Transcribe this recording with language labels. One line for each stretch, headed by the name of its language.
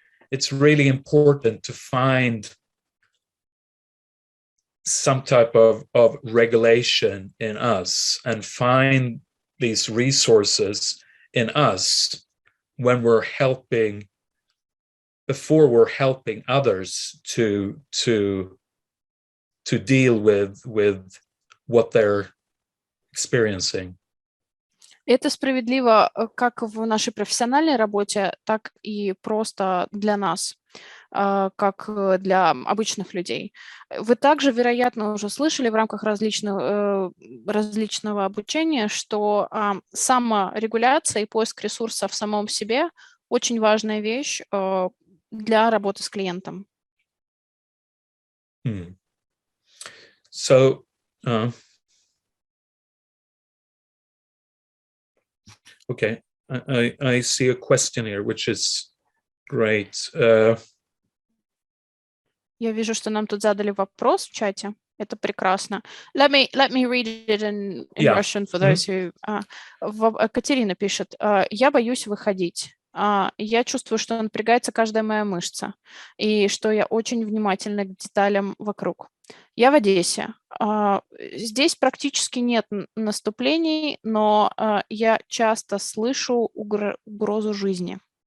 English: It's really important to find some type of regulation in us and find these resources in us when we're helping, before we're helping others to deal with what they're experiencing.
Russian: Это справедливо как в нашей профессиональной работе, так и просто для нас, как для обычных людей. Вы также, вероятно, уже слышали в рамках различного обучения, что саморегуляция и поиск ресурсов в самом себе очень важная вещь для работы с клиентом.
English: So, okay, I see a question here, which is great.
Russian: Я вижу, что нам тут задали вопрос в чате. Это прекрасно.
English: Let me read it in Russian for those who...
Russian: Катерина пишет: «Я боюсь выходить. Я чувствую, что напрягается каждая моя мышца, и что я очень внимательна к деталям вокруг. Я в Одессе. Здесь практически нет наступлений, но я часто слышу угрозу жизни».